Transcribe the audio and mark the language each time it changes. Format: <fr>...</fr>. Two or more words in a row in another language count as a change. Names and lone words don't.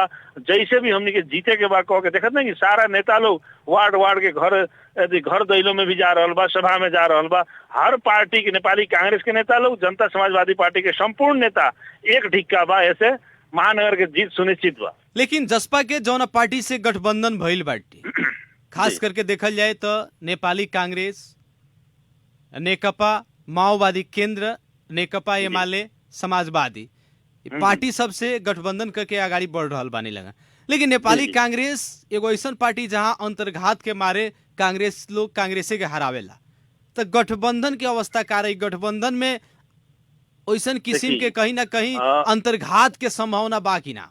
<bho>जैसे भी हमनी के जीते के बा कह के देखत नहीं कि सारा नेता लोग वार्ड वार्ड के घर दैलों में भी जा रहल बा, सभा में जा रहल बा। हर पार्टी के, नेपाली कांग्रेस के नेता लोग, जनता समाजवादी पार्टी के संपूर्ण नेता एक ढिक्का बा, ऐसे महानगर के जीत सुनिश्चित बा। लेकिन जसपा के जौन पार्टी से गठबंधन भइल बाटे, खास करके देखल जाए तो नेपाली कांग्रेस, नेकपा माओवादी केंद्र, नेकपा एमाले समाजवादी पार्टी सबसे गठबंधन करके आगाड़ी बढ़ रहा बानी लगा। लेकिन नेपाली कांग्रेस एगो ऐसा पार्टी जहां अंतर्घात के मारे कांग्रेस लोग कांग्रेसे के हरावेला, तो गठबंधन के अवस्था का रही? गठबंधन में ऐसा किस्म के कहीं ना कहीं अंतर्घात के संभावना बाकी ना?</bho>